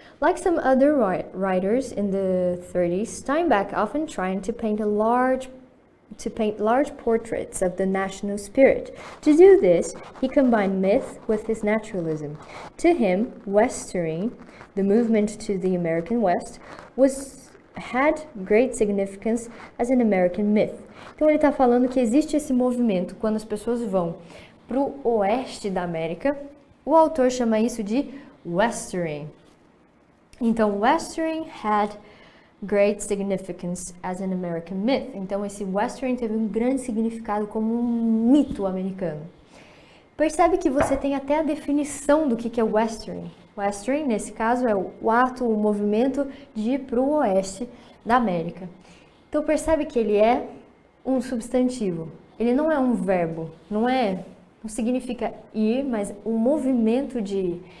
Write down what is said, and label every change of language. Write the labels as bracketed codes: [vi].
[en] Like some other writers in the 30s, Steinbeck often tried to paint large portraits of the national spirit. To do this, he combined myth with his naturalism. To him, Westering, the movement to the American West, had great significance as an American myth. [pt] Então ele está falando que existe esse movimento quando as pessoas vão para o oeste da América. O autor chama isso de Westering. [en] Então, Westering had great significance as an American myth. [pt] Então, esse Westering teve um grande significado como um mito americano. Percebe que você tem até a definição do que é Westering. Westering, nesse caso, é o ato, o movimento de ir para o oeste da América. Então, percebe que ele é um substantivo. Ele não é um verbo, não significa ir, mas um movimento de ir.